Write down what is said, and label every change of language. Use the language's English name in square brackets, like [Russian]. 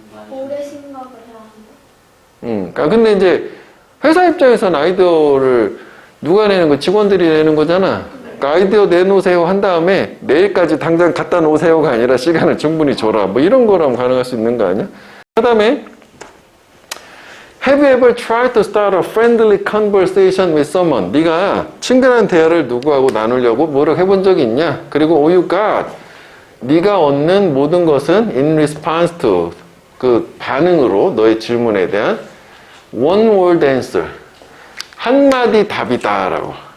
[Korean] 오래 생각을 해야 한다. 그러니까 근데 이제 회사 입장에서는 아이디어를 누가 내는 거? 직원들이 내는 거잖아. 그러니까 아이디어 내놓으세요 한 다음에 내일까지 당장 갖다 놓으세요가 아니라 시간을 충분히 줘라. 뭐 이런 거라면 가능할 수 있는 거 아니야? 그 다음에 [English] Have you ever tried to start a friendly conversation with someone? [Korean] 네가 친근한 대화를 누구하고 나누려고 노력해본 적이 있냐? 그리고 [English] you got [Korean] 네가 얻는 모든 것은 [English] in response to [Korean] 그 반응으로 너의 질문에 대한 [English] one word answer [Korean] 한마디 답이다라고.